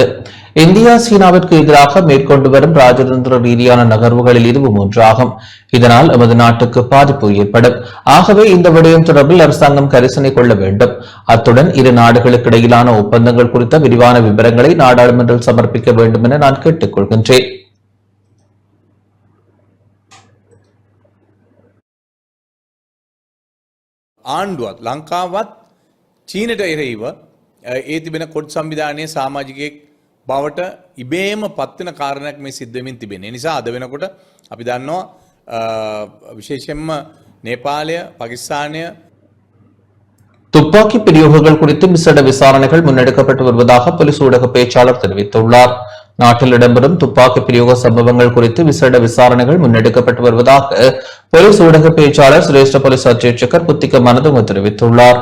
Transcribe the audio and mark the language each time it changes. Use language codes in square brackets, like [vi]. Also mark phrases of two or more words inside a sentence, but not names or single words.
[ta] இந்தியா சீனாவிற்கு எதிராக மேற்கொண்டு வரும் ராஜதந்திர ரீதியான நகர்வுகளில் இதுவும் ஒன்றாகும். இதனால் எமது நாட்டுக்கு பாதிப்பு ஏற்படும். ஆகவே இந்த விடயம் தொடர்பில் அரசாங்கம் கரிசனை கொள்ள வேண்டும். அத்துடன் இரு நாடுகளுக்கு இடையிலான ஒப்பந்தங்கள் குறித்த விரிவான விவரங்களை நாடாளுமன்றில் சமர்ப்பிக்க வேண்டும் என நான் கேட்டுக் கொள்கின்றேன். [si] ආණ්ඩුවත් ලංකාවත් චීනට එරෙහිව ඒ තිබෙන කොට් සංවිධානයේ සමාජිකයෙක් බවට ඉබේම පත්වෙන කාරණයක් මේ සිද්ධ වෙමින් තිබෙන. ඒ නිසා අද වෙනකොට අපි දන්නවා විශේෂයෙන්ම நேபாளය, பாகிஸ்தானிய [ta] துப்பாக்கி பிரயோகங்கள் குறித்து விசேட விசாரணைகள் முன்னெடுக்கப்பட்டு வருவதாக போலீஸ் ஊடக பேச்சாளர் தெரிவித்துள்ளார். நாட்டில் இடம்பெறும் துப்பாக்கி பிரயோக சம்பவங்கள் குறித்து விசேட விசாரணைகள் முன்னெடுக்கப்பட்டு வருவதாக போலீஸ் ஊடக பேச்சாளர் சிரேஷ்ட போலீஸ் அச்சேட்சகர் புத்திக மனதுங்க தெரிவித்துள்ளார்.